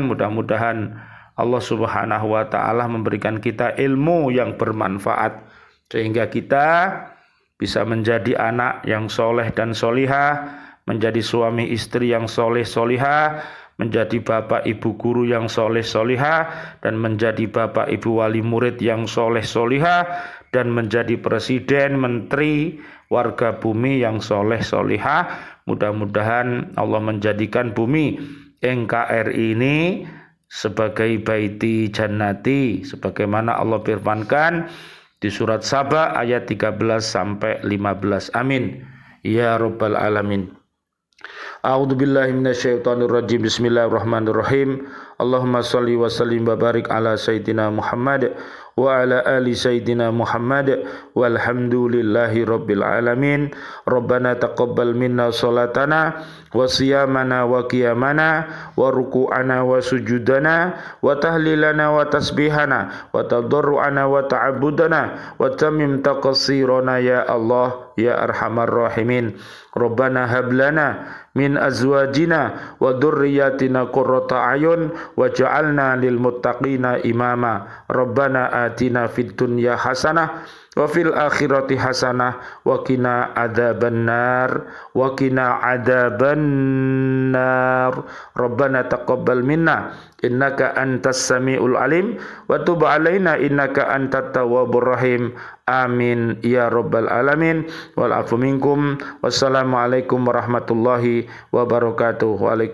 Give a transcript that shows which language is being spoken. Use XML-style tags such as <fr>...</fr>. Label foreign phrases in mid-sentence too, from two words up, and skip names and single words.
<id>Mudah-mudahan Allah</id> <ar>سبحانه وتعالى</ar> <id>memberikan kita ilmu yang bermanfaat sehingga kita bisa menjadi anak yang soleh dan solihah, menjadi suami istri yang soleh solihah, menjadi bapak ibu guru yang soleh solihah, dan menjadi bapak ibu wali murid yang soleh solihah, dan menjadi presiden, menteri, warga bumi yang soleh solihah. Mudah-mudahan Allah menjadikan bumi NKRI ini sebagai</id> <ar>بيتي جنتي,</ar> <id>sebagaimana Allah firmankan di surat Saba ayat 13 sampai 15.</id> <ar>آمين يا رب العالمين. أعوذ بالله من الشيطان الرجيم. بسم الله الرحمن الرحيم. اللهم صل وسلم وبارك على سيدنا محمد وعلى آل سيدنا محمد والحمد لله رب العالمين. ربنا تقبل منا صلاتنا وصيامنا وقيامنا وركوعنا وسجودنا وتهليلنا وتسبيحنا وتضرعنا وتعبدنا وتمم تقصيرنا يا الله يا أرحم الراحمين. ربنا هب لنا من أزواجنا وذرياتنا قرة أعين واجعلنا للمتقين إماما. ربنا آتنا في الدنيا حسنة وفي الآخرة حسنة وقنا عذاب النار ربنا تقبل منا إنك أنت السميع العليم وتب علينا إنك أنت التواب الرحيم آمين يا رب العالمين والعفو منكم والسلام عليكم ورحمة الله وبركاته.</ar>